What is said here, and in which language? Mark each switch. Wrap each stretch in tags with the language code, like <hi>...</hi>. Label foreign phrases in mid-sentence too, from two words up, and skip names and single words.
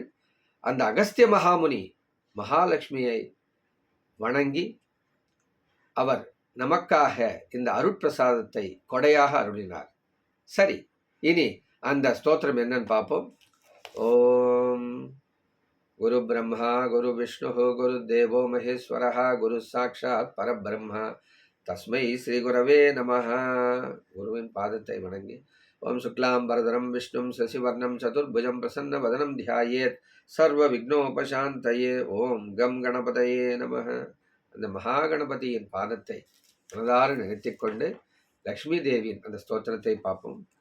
<ta>அந்த அகஸ்திய மகாமுனி மகாலட்சுமியை வணங்கி அவர் நமக்காக இந்த அருட்பிரசாதத்தை கொடையாக அருளினார். சரி, இனி அந்த ஸ்தோத்திரம் என்னன்னு பார்ப்போம்.</ta> <sa>ओं गुरु ब्रह्मा गुरु विष्णु गुरु देवो महेश्वरः गुरु साक्षात् परब्रह्म तस्मै श्री गुरवे नमः.</sa> <ta>குருவின் பாதத்தை வணங்கி</ta> <sa>ओं शुक्लाम् बरधरम् विष्णुम् शशिवर्णम् चतुर्भुजम् प्रसन्न वदनम् ध्यायेत् सर्व विघ्नोपशान्तये. ओं गं गणपतये नमः.</sa> <ta>அந்த மகாகணபதியின் பாதத்தை மனதார நிறுத்திக் கொண்டு லக்ஷ்மி தேவியின் அந்த ஸ்தோத்திரத்தை பார்ப்போம்.</ta>